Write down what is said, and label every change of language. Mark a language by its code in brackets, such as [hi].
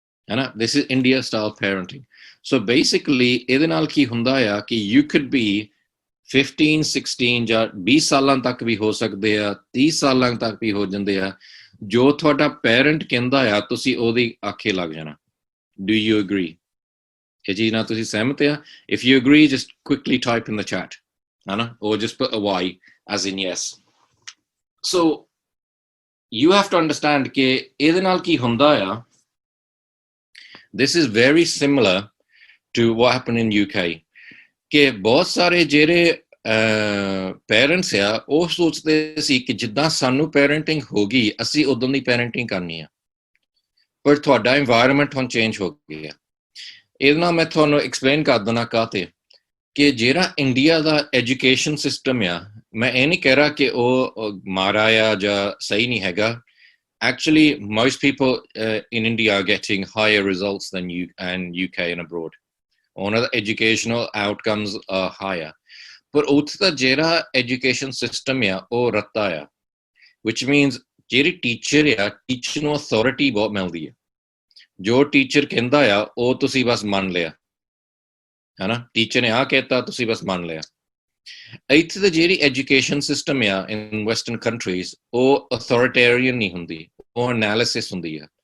[pa] ਹੈ ਨਾ, [en] this is India style parenting. So basically [pa] ਇਹਦੇ ਨਾਲ ਕੀ ਹੁੰਦਾ ਆ ਕਿ [en] you could be 15, 16 [pa] ਜਾਂ 20 ਸਾਲਾਂ ਤੱਕ ਵੀ ਹੋ ਸਕਦੇ ਆ, 30 ਸਾਲਾਂ ਤੱਕ ਵੀ ਹੋ ਜਾਂਦੇ ਆ। ਜੋ ਤੁਹਾਡਾ ਪੈਰੈਂਟ ਕਹਿੰਦਾ ਆ ਤੁਸੀਂ ਉਹਦੀ ਆਖੇ ਲੱਗ ਜਾਣਾ। [en] Do you agree? [pa] ਇਹ ਚੀਜ਼ ਨਾਲ ਤੁਸੀਂ ਸਹਿਮਤ ਆ? [en] If you agree, just quickly type in the chat, ਹੈ ਨਾ, or just put a Y as in yes. So you have to understand [pa] ਕਿ ਇਹਦੇ ਨਾਲ ਕੀ ਹੁੰਦਾ ਆ, [en] this is very similar to what happened in UK, [pa] ਕਿ ਬਹੁਤ ਸਾਰੇ ਜਿਹੜੇ ਪੈਰੈਂਟਸ ਆ ਉਹ ਸੋਚਦੇ ਸੀ ਕਿ ਜਿੱਦਾਂ ਸਾਨੂੰ ਪੈਰੈਂਟਿੰਗ ਹੋ ਗਈ ਅਸੀਂ ਉਦੋਂ ਦੀ ਪੈਰੈਂਟਿੰਗ ਕਰਨੀ ਆ, ਪਰ ਤੁਹਾਡਾ ਇਨਵਾਇਰਮੈਂਟ ਹੁਣ ਚੇਂਜ ਹੋ ਗਿਆ। ਇਹਦੇ ਨਾਲ ਮੈਂ ਤੁਹਾਨੂੰ ਐਕਸਪਲੇਨ ਕਰ ਦੇਣਾ ਕਾਹਤੇ, ਕਿ ਜਿਹੜਾ ਇੰਡੀਆ ਦਾ ਐਜੂਕੇਸ਼ਨ ਸਿਸਟਮ ਆ, ਮੈਂ ਇਹ ਨਹੀਂ ਕਹਿ ਰਿਹਾ ਕਿ ਉਹ ਮਾੜਾ ਆ ਜਾਂ ਸਹੀ ਨਹੀਂ ਹੈਗਾ। [en] Actually, most people in India are getting higher results than UK and abroad. [pa] ਉਹਨਾਂ ਦਾ [en] educational outcomes are higher. [pa] ਪਰ ਉੱਥੇ ਦਾ ਜਿਹੜਾ education system ਆ ਉਹ ਰੱਤਾ ਆ, [en] which means [pa] ਜਿਹੜੀ ਟੀਚਰ ਆ, ਟੀਚਰ ਨੂੰ authority ਬਹੁਤ ਮਿਲਦੀ ਆ। ਜੋ ਟੀਚਰ ਕਹਿੰਦਾ ਆ ਉਹ ਤੁਸੀਂ ਬਸ ਮੰਨ ਲਿਆ, ਹੈ ਨਾ। ਟੀਚਰ ਨੇ ਆਹ ਕਹਿਤਾ ਤੁਸੀਂ ਬਸ ਮੰਨ ਲਿਆ। ਇੱਥੇ ਦਾ ਜਿਹੜੀ ਐਜੂਕੇਸ਼ਨ ਸਿਸਟਮ ਆ [en] in western countries [pa] ਉਹ ਅਥੋਰਿਟੇਰੀਅਨ ਨਹੀਂ ਹੁੰਦੀ, ਉਹ ਐਨਾਲਿਸਿਸ ਹੁੰਦੀ ਆ।